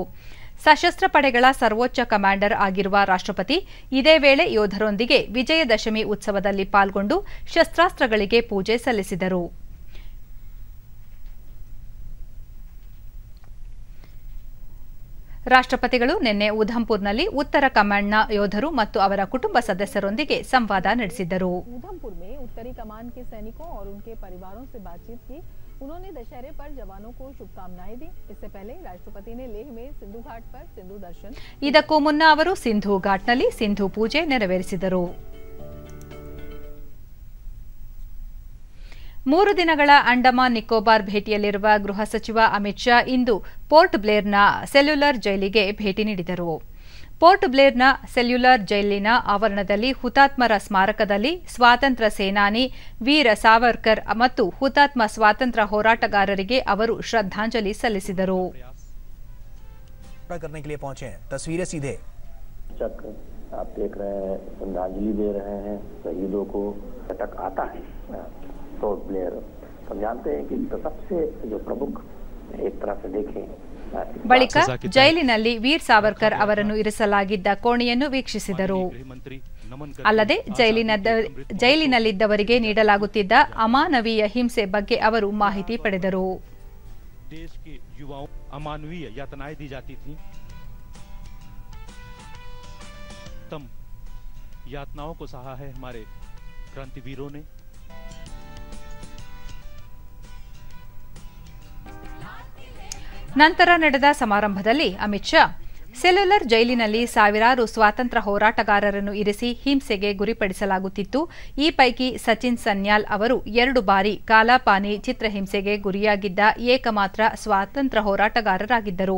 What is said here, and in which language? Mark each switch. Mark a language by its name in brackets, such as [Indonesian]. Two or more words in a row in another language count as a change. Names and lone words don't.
[Kannada] ಸಶಸ್ತ್ರ ಪಡೆಗಳ ಸರ್ವೋಚ್ಚ ಕಮಾಂಡರ್ ಆಗಿರುವ ರಾಷ್ಟ್ರಪತಿ ಇದೇ ವೇಳೆ ಯೋಧರೊಂದಿಗೆ ವಿಜಯದಶಮಿ ಉತ್ಸವದಲ್ಲಿ ಪಾಲ್ಗೊಂಡು ಶಸ್ತ್ರಾಸ್ತ್ರಗಳಿಗೆ ಪೂಜೆ ಸಲ್ಲಿಸಿದರು. ರಾಷ್ಟ್ರಪತಿಗಳು ನಿನ್ನೆ ಉಧಂಪುರ್ನಲ್ಲಿ ಉತ್ತರ ಕಮಾಂಡ್ನ ಯೋಧರು ಮತ್ತು ಅವರ ಕುಟುಂಬ ಸದಸ್ಯರೊಂದಿಗೆ ಸಂವಾದ ನಡೆಸಿದರು. [Hindi] उधमपुर में उत्तरी कमान के सैनिकों और उनके परिवारों से बातचीत की. उन्होंने दशहरे पर जवानों को शुभकामनाएं दी. इससे पहले राष्ट्रपति ने लेह में सिंधु घाट पर सिंधु दर्शन. [Kannada] ಇದಕ್ಕೂ ಮುನ್ನ ಅವರು ಸಿಂಧು ಘಾಟ್ನಲ್ಲಿ ಸಿಂಧು ಪೂಜೆ ನೆರವೇರಿಸಿದರು. 3 ದಿನಗಳ ಅಂಡಮಾನ್ ನಿಕೋಬಾರ್ ಭೇಟಿಯಲ್ಲಿರುವ ಗೃಹ ಸಚಿವ ಅಮಿತ್ ಶಾ ಇಂದು ಪೋರ್ಟ್ ಬ್ಲೇರ್ನ ಸೆಲ್ಯುಲರ್ ಜೈಲಿಗೆ ಭೇಟಿ ನೀಡಿದರು. ಪೋರ್ಟ್ ಬ್ಲೇರ್ನ ಸೆಲ್ಯುಲರ್ ಜೈಲಿನ ಆವರಣದಲ್ಲಿ ಹುತಾತ್ಮರ ಸ್ಮಾರಕದಲ್ಲಿ ಸ್ವಾತಂತ್ರ್ಯ ಸೇನಾನಿ ವೀರ ಸಾವರ್ಕರ್ ಮತ್ತು ಹುತಾತ್ಮ ಸ್ವಾತಂತ್ರ್ಯ ಹೋರಾಟಗಾರರಿಗೆ ಅವರು ಶ್ರದ್ಧಾಂಜಲಿ ಸಲ್ಲಿಸಿದರು. [Hindi] आप देख रहे हैं श्रद्धांजलि दे रहे हैं शहीदों को. तक आता है पोर्ट ब्लेयर. हम जानते हैं कि सबसे जो प्रमुख एक तरह से देखें [Kannada] ಬಳಿಕ ಜೈಲಿನಲ್ಲಿ ವೀರ್ ಸಾವರ್ಕರ್ ಅವರನ್ನು ಇರಿಸಲಾಗಿದ್ದ ಕೋಣೆಯನ್ನು ವೀಕ್ಷಿಸಿದರು. ಅಲ್ಲದೆ ಜೈಲಿನಲ್ಲಿದ್ದವರಿಗೆ ನೀಡಲಾಗುತ್ತಿದ್ದ ಅಮಾನವೀಯ ಹಿಂಸೆ ಬಗ್ಗೆ ಅವರು ಮಾಹಿತಿ ಪಡೆದರು. [Hindi] यातनाओं को सहा है हमारे क्रांतिवीरों ने. [Kannada] ನಂತರ ನಡೆದ ಸಮಾರಂಭದಲ್ಲಿ ಅಮಿತ್ ಶಾ ಸೆಲ್ಯುಲರ್ ಜೈಲಿನಲ್ಲಿ ಸಾವಿರಾರು ಸ್ವಾತಂತ್ರ್ಯ ಹೋರಾಟಗಾರರನ್ನು ಇರಿಸಿ ಹಿಂಸೆಗೆ ಗುರಿಪಡಿಸಲಾಗುತ್ತಿತ್ತು. ಈ ಪೈಕಿ ಸಚಿನ್ ಸನ್ಯಾಲ್ ಅವರು 2 ಬಾರಿ ಕಾಲಾಪಾನಿ ಚಿತ್ರಹಿಂಸೆಗೆ ಗುರಿಯಾಗಿದ್ದ ಏಕಮಾತ್ರ ಸ್ವಾತಂತ್ರ್ಯ ಹೋರಾಟಗಾರರಾಗಿದ್ದರು.